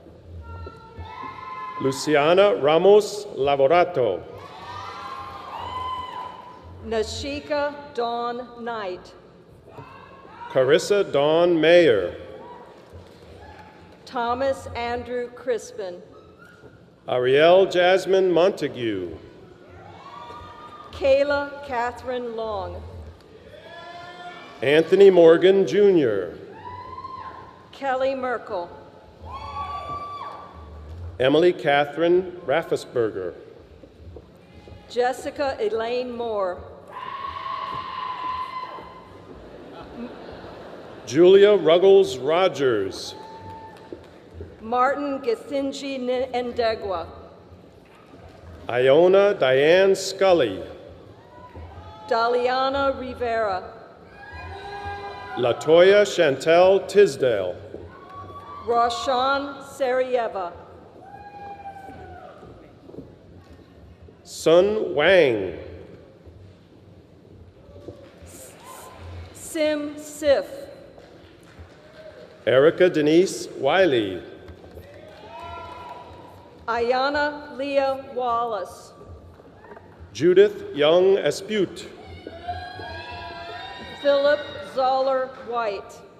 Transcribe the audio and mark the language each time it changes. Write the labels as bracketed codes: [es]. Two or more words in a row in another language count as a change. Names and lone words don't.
[en] Luciana Ramos Lavorato. Nashika Dawn Knight. Carissa Dawn Mayer. Thomas Andrew Crispin. Ariel Jasmine Montague. Kayla Catherine Long. Anthony Morgan Jr. Kelly Merkel. Emily Catherine Raffesberger. Jessica Elaine Moore. Julia Ruggles Rogers. Martin Gethinji Ndegwa. Iona Diane Scully. Daliana Rivera. Latoya Chantel Tisdale. Roshan Sarieva. Sun Wang. Sim Sif. Erica Denise Wiley. Ayana Leah Wallace. Judith Young Espute. Philip Zoller White.